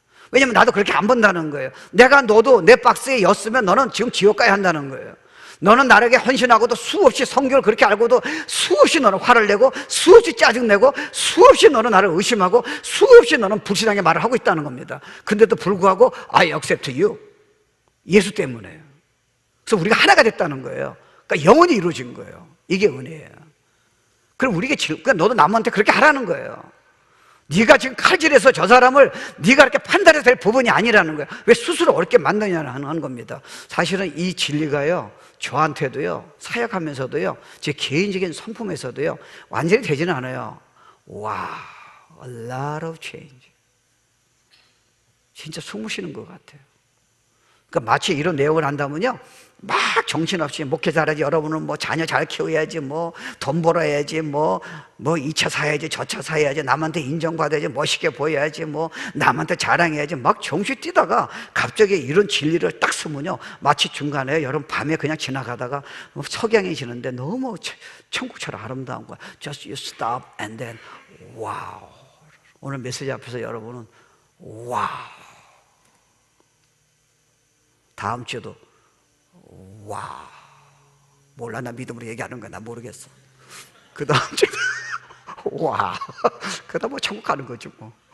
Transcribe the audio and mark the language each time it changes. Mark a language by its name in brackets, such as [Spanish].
[Korean] 왜냐면 나도 그렇게 안 본다는 거예요. 내가 너도 내 박스에 였으면 너는 지금 지옥 가야 한다는 거예요. 너는 나에게 헌신하고도 수없이 성경을 그렇게 알고도 수없이 너는 화를 내고 수없이 짜증내고 수없이 너는 나를 의심하고 수없이 너는 불신앙의 말을 하고 있다는 겁니다. 근데도 불구하고 [English] I accept you. [Korean] 예수 때문에요. 그래서 우리가 하나가 됐다는 거예요. 그러니까 영원히 이루어진 거예요. 이게 은혜예요. 그럼 우리가 그러니까 너도 남한테 그렇게 하라는 거예요. 네가 지금 칼질해서 저 사람을 네가 이렇게 판단해서 될 부분이 아니라는 거예요. 왜 스스로 어렵게 만드냐는 겁니다. 사실은 이 진리가요, 저한테도요, 사역하면서도요, 제 개인적인 성품에서도요, 완전히 되지는 않아요. 와, [English] a lot of change. [Korean] 진짜 숨을 쉬는 것 같아요. 그러니까 마치 이런 내용을 한다면요, 막 정신없이 목회 잘하지, 여러분은 뭐 자녀 잘 키워야지, 뭐 돈 벌어야지, 뭐 이 차 사야지, 저 차 사야지, 남한테 인정받아야지, 멋있게 보여야지, 뭐 남한테 자랑해야지, 막 정신 뛰다가 갑자기 이런 진리를 딱 쓰면요, 마치 중간에 여러분 밤에 그냥 지나가다가 석양이 지는데 너무 천국처럼 아름다운 거야. [English] Just you stop and then wow. [Korean] 오늘 메시지 앞에서 여러분은 wow. 다음 주에도 와, 몰라. 나 믿음으로 얘기하는 거야. 나 모르겠어. 그 다음 주에 와, 그 다음 뭐 천국 가는 거지 뭐.